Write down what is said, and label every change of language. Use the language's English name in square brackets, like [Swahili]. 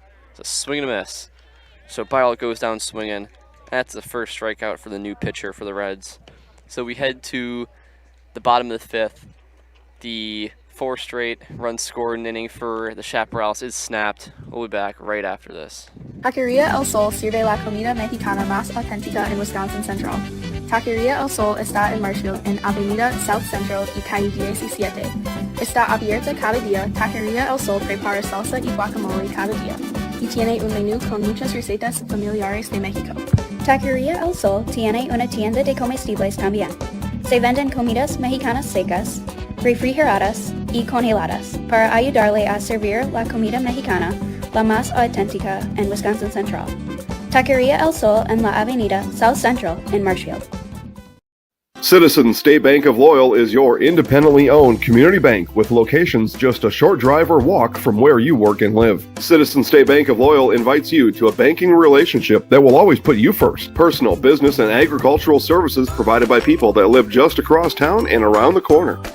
[English] It's a swing and a miss. So Byrel goes down swinging. That's the first strikeout for the new pitcher for the Reds. So we head to the bottom of the 5th. The 4 straight runs scored an inning for the Chaparrals is snapped. We'll be back right after this. [Spanish] Taqueria El Sol sirve la comida mexicana más auténtica en Wisconsin Central. Taqueria El Sol está en Marshfield, en Avenida South Central y calle 17. Está abierta cada día. Taqueria El Sol prepara salsa y guacamole cada día. Y tiene un menú con muchas recetas familiares de México. Taqueria El Sol tiene una tienda de comestibles también. Se venden comidas mexicanas secas, refrigeradas y congeladas para ayudarle a servir la comida mexicana, la más auténtica en Wisconsin Central. Taqueria El Sol en la Avenida South Central in Marshfield. [English] Citizens State Bank of Loyal is your independently owned community bank with locations just a short drive or walk from where you work and live. Citizens State Bank of Loyal invites you to a banking relationship that will always put you first. Personal, business, and agricultural services provided by people that live just across town and around the corner.